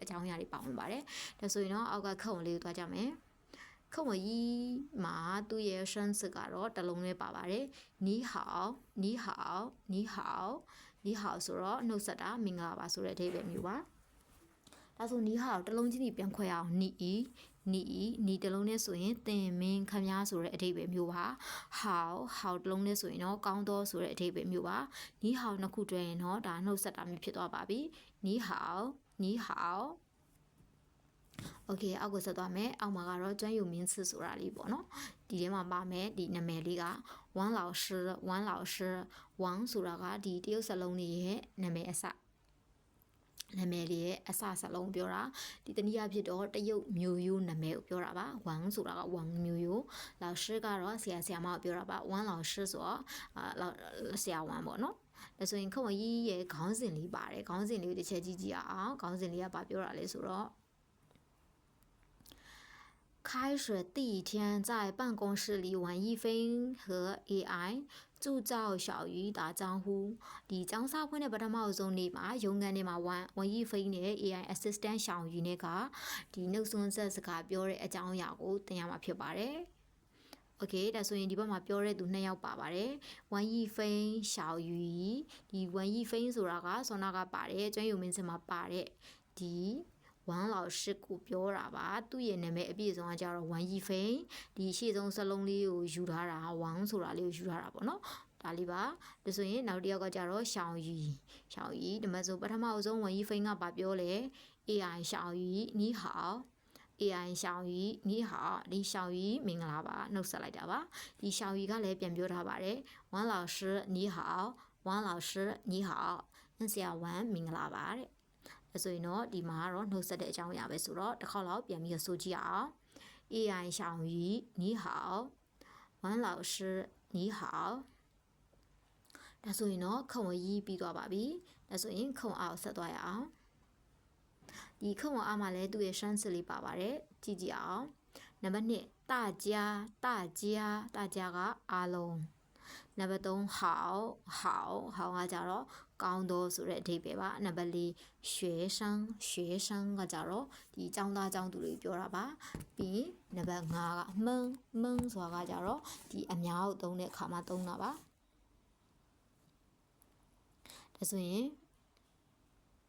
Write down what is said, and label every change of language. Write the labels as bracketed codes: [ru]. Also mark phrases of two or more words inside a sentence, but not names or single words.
[my] ကြောင်းအရာတွေပါဝင်ပါတယ်ဒါဆိုရင်တော့အောက်ကခက်ဝင်လေးကိုသွားကြမယ်ခက်ဝင်ကြီးမှာသူ့ရဲ့ရှမ်းစစ်ကတော့တလုံးလေးပါပါတယ်နီးဟောင်နီးဟောင်နီးဟောင်နီးဟောင်ဆိုတော့နှုတ်ဆက်တာမင်္ဂလာပါဆိုတဲ့အဓိပ္ပာယ်မျိုးပါဒါဆိုနီးဟောင်တလုံးချင်းကြီးပြန်ခွဲအောင်နီတလုံး နဲ့ဆိုရင်သင်မင်းခမည်းဆိုတဲ့အဓိပ္ပာယ်မျိုးပါဟောင်တလုံးနဲ့ဆိုရင်တော့ကောင်းသောဆိုတဲ့အဓိပ္ပာယ်မျိုးပါနီးဟောင်နှစ်ခုတွဲရင်တော့ဒါနှုတ်ဆက်တာမျိုးဖြစ်သွားပါပြီနီးဟောင်โอเคအောက်ကိုဆက် သွားမယ်အောက်မှာကတော့专有名词ဆိုတာလေးပေါ့နော်ဒီထဲမှာပါမယ်ဒီနာမည်လေးကဝမ်老师ဝမ်ဆိုတာကဒီတရုတ်စလုံးလေး ရဲ့နာမည်အစနာမည်လေးရဲ့အစစလုံးပြောတာဒီတနည်းအားဖြင့်တော့တရုတ်မျိုးရိုးနာမည်ကိုပြောတာပါဝမ်ဆိုတာကဝမ်မျိုးရိုး老师ကတော့ဆရာမကိုပြောတာပါဝမ်老师ဆိုတော့ဆရာဝမ်ပေါ့နော်ဒါဆိုရင်ခဝကြီးရဲ့ခေါင်းစဉ်လေးပါတယ်ခေါင်းစဉ်လေးကိုတစ်ချက်ကြည့်ကြည့်အောင်ခေါင်းစဉ်လေးကဘာပြောတာလဲဆိုတော့ [zh] 开学第一天，在办公室里，王一飞和 AI 铸造小鱼打招呼。 [my] ဒီကျောင်းစာဖွင့်တဲ့ပထမဆုံးနေ့မှာရုံးခန်းထဲမှာ王一飞နဲ့ AI assistant 小鱼နဲ့ကဒီနှုတ်ဆွန်းဆက်စကားပြောတဲ့အကြောင်းအရာကိုသင်ရမှာဖြစ်ပါတယ်။ Okay ဒါဆိုရင်ဒီဘက်မှာပြောတဲ့သူ2ယောက်ပါပါတယ်။王一飞小鱼ဒီ王一飞ဆိုတာကဆောနာကပါတယ်ကျွမ်းယူမင်းစမှာပါတဲ့ဒီဝမ်老师ကိုပြောတာပါသူ့ရဲ့နာမည်အပြည့်စုံကကြတော့ဝမ်ယီဖိန်ဒီရှေ့ဆုံးစ လုံးလေးကိုယူထားတာဝမ်ဆိုတာလေးကိုယူထားတာပေါ့နော်ဒါလေးပါဒါဆိုရင်နောက်တစ်ယောက်ကကြတော့ရှောင်းရီဒီ မှာဆိုပထမအဆုံးဝမ်ယီဖိန်ကပြောလဲ AI ရှောင်းရီနီးဟောင် AI ရှောင်းရီနီးဟောင်ဒီရှောင်းရီမင်္ဂလာပါနှုတ်ဆက်လိုက်တာပါဒီရှောင်းရီကလည်းပြန်ပြောထားပါတယ်ဝမ်老师နီးဟောင်ဝမ်老师နီးဟောင်ဆရာဝမ်မင်္ဂလာပါတဲ့ဆိုရင်တော့ဒီမှာကတော့နှုတ်ဆက်တဲ့အကြောင်းအရာပဲဆိုတော့တစ်ခေါက်လောက်ပြန်ပြီးဆိုကြည့်အောင် AI [zh] 小鱼你好王老师你好 [my] ဒါဆိုရင်တော့ခဝင်ရေးပြီးသွားပါပြီဒါဆိုရင်ခဝင်အောင်ဆက်သွားရအောင်ဒီခဝင်အားမှာလည်းသူ့ရဲ့ရှမ်းစစ်လေးပါပါတယ်ကြည့်ကြည့်အောင်နံပါတ်1 大家ကအားလုံးနံပါတ်3好ကကြတော့ကောင်းသောဆိုတဲ့အဓိပ္ပာယ်ပါနံပါတ်4 学生ကကြတော့ဒီကျောင်းသားကျောင်းသူတွေပြောတာပါပြီးနံပါတ်5ကမန်းဆိုတာကကြတော့ဒီအများကိုသုံးတဲ့အခါမှာသုံးတာပါဒါဆိုရင်